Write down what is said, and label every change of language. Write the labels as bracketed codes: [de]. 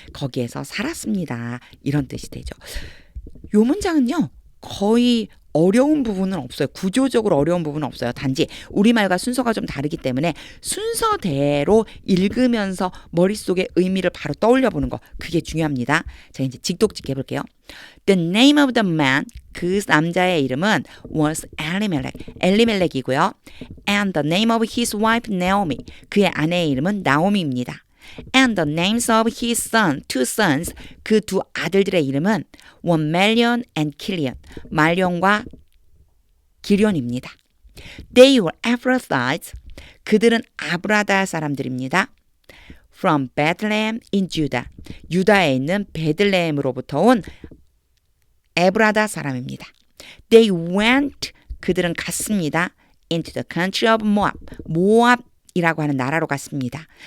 [ko] 거기에서 살았습니다. 이런 뜻이 되죠. 요 문장은요. 거의 어려운 부분은 없어요. 구조적으로 어려운 부분은 없어요. 단지 우리말과 순서가 좀 다르기 때문에 순서대로 읽으면서 머릿속에 의미를 바로 떠올려 보는 거. 그게 중요합니다. 자, 이제 직독직 해볼게요. [en] The name of the man, [ko] 그 남자의 이름은 [en] was [ko] 엘리멜렉이고요. [en] And the name of his wife Naomi, [ko] 그의 아내의 이름은 나오미입니다. [en] And the names of his two sons, [ko] 그 두 아들들의 이름은 [en] were Mahlon and Chilion, [ko] 말론과 기련입니다. [en] They were Ephrathites, [ko] 그들은 아브라다 사람들입니다. [en] From Bethlehem in Judah. [ko] 유다에 있는 베들레헴으로부터 온 에브라다 사람입니다. [en] They went. [ko] 그들은 갔습니다. [en] Into the country of Moab. [ko] 모압이라고 하는 나라로 갔습니다.